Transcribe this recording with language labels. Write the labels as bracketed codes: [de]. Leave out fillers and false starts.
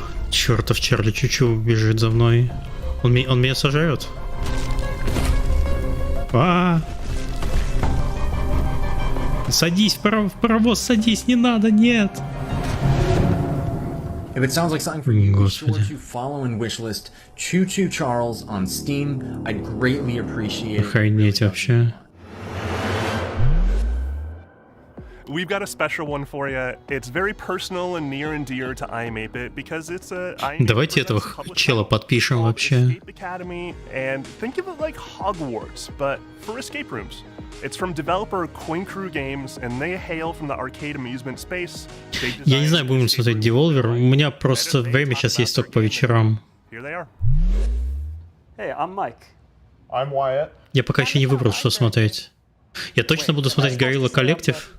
[ru] Чертов Чарли Чучу бежит за мной. Он меня сожрет. Садись в паровоз, садись, не надо, нет. [en] If it sounds like something for you, be sure to follow and wishlist Choo Choo Charles on Steam. I'd greatly appreciate it. [ru] Охренеть вообще. [en] We've got a special one for you. It's very personal and near and dear to IM8bit because it's a [ru] Давайте этого чела подпишем вообще. [en] Academy, and think of it like Hogwarts, but for escape rooms. It's from developer Coin Games, and they hail from the arcade amusement space. [ru] Я не знаю, будем смотреть Devolver. У меня просто время сейчас есть только по вечерам. [en] Here they are. Hey, I'm Mike. I'm Wyatt. [ru] Я пока еще не выбрал, что смотреть. Я точно буду смотреть Gorilla Collective.